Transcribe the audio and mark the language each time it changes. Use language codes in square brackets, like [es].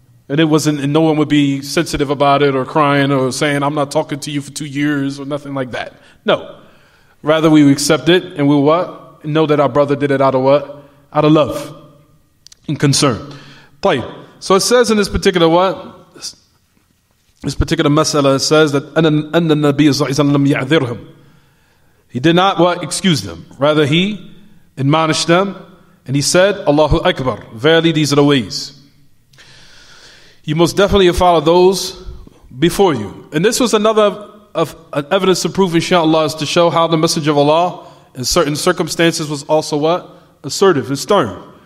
[en] And it wasn't, and no one would be sensitive about it or crying or saying, I'm not talking to you for 2 years or nothing like that. No. Rather, we would accept it and we will what? Know that our brother did it out of what? Out of love and concern. So it says in this particular what? This particular mas'ala, it says that [ar] أَنَّ النَّبِيَّ صَلَّى اللَّهُ عَلَيْهِ وَسَلَّمَ لَمْ يَعْذِرْهُمْ. [en] He did not what? Excuse them. Rather, he admonished them and he said, Allahu Akbar. Verily, these are the ways. You most definitely follow those before you. And this was another an evidence to prove, inshallah, is to show how the Messenger of Allah in certain circumstances was also what? Assertive and stern.